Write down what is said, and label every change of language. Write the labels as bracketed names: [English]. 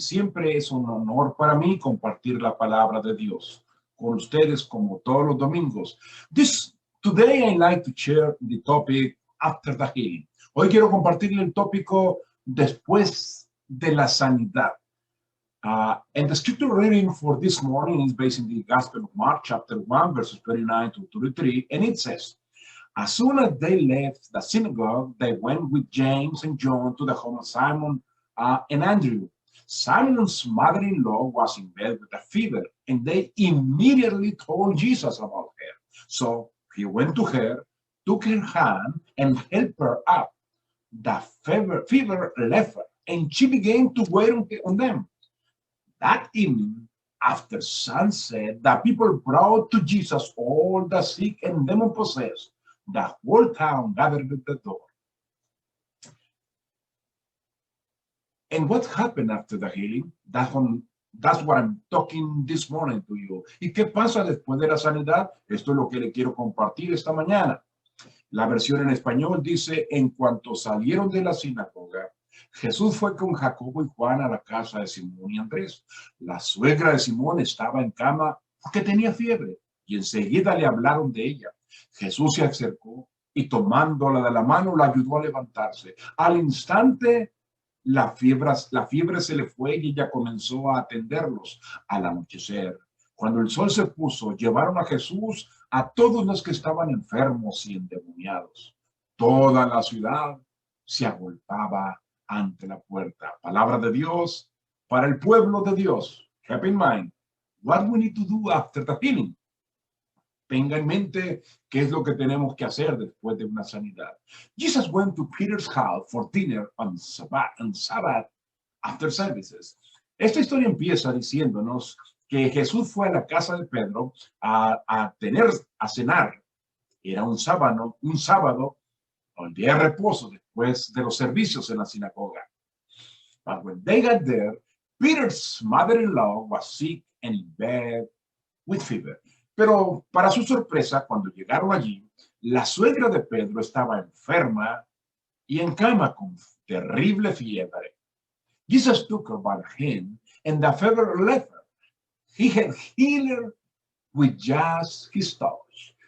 [Spanish] Siempre es un honor para mí compartir la palabra de Dios con ustedes como todos los domingos. [English] Today I like to share the topic after the healing. [Spanish] Hoy quiero compartirle el tópico después de la sanidad. [English] And the scripture reading for this morning is based in the Gospel of Mark, chapter 1, verses 29 to 33, and it says, as soon as they left the synagogue, they went with James and John to the home of Simon and Andrew. Simon's mother-in-law was in bed with a fever, and they immediately told Jesus about her. So he went to her, took her hand, and helped her up. The fever left her, and she began to wait on them. That evening, after sunset, the people brought to Jesus all the sick and demon-possessed. The whole town gathered at the door. And what happened after the healing? That's what I'm talking this morning to you. [Spanish] ¿Y qué pasa después de la sanidad? Esto es lo que le quiero compartir esta mañana. La versión en español dice, en cuanto salieron de la sinagoga, Jesús fue con Jacobo y Juan a la casa de Simón y Andrés. La suegra de Simón estaba en cama porque tenía fiebre y enseguida le hablaron de ella. Jesús se acercó y tomándola de la mano la ayudó a levantarse. Al instante la fiebre se le fue y ella comenzó a atenderlos. Al anochecer, cuando el sol se puso, llevaron a Jesús a todos los que estaban enfermos y endemoniados. Toda la ciudad se agolpaba ante la puerta. Palabra de Dios para el pueblo de Dios. [English] Keep in mind what we need to do after the healing. [Spanish] Tenga en mente qué es lo que tenemos que hacer después de una sanidad. [English] Jesus went to Peter's house for dinner on Sabbath after services. [Spanish] Esta historia empieza diciéndonos que Jesús fue a la casa de Pedro a cenar. Era un sábado, el día de reposo después de los servicios en la sinagoga. [English] But when they got there, Peter's mother-in-law was sick and in bed with fever. [Spanish] Pero para su sorpresa, cuando llegaron allí, la suegra de Pedro estaba enferma y en cama con terrible fiebre. [English] Jesus took her by the hand and the fever left her. He had healed her with just his touch.